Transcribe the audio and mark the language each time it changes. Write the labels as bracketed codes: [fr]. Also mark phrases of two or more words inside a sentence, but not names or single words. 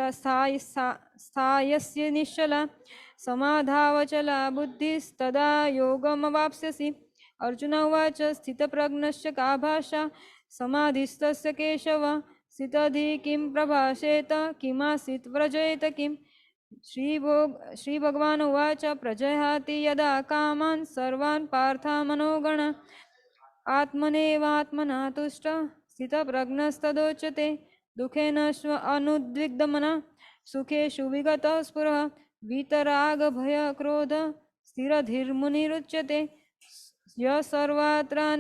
[sa] સ્થાયસ્ય નિશ્ચલા સમાધાવચલા બુદ્ધિસ્તદા યોગમવાપ્સ્યસि અર્જુન ઉવાચ સ્થિતપ્રજ્ઞસ્ય કા ભાષા સમાધિસ્થસ્ય કેશવ સ્થિતધિ કિમ પ્રભાષેત કિમાસીત વ્રજેત કિમ શ્રી ભગવાન ઉવાચ પ્રજહાતિ યદા કામાન સર્વાન પાર્થા મનોગણ આત્મનેવાત્મના તુષ્ટ સ્થિતપ્રજ્ઞસ્તદોચ્યતે દુઃખેન સ્વ અનુદ્વિગ્ધમના સુખેષુ વિગત સ્પૃહ વીતરાગ ભય ક્રોધ સ્થિરધીર્મુનિરુચ્યતે ય સર્વાત્ર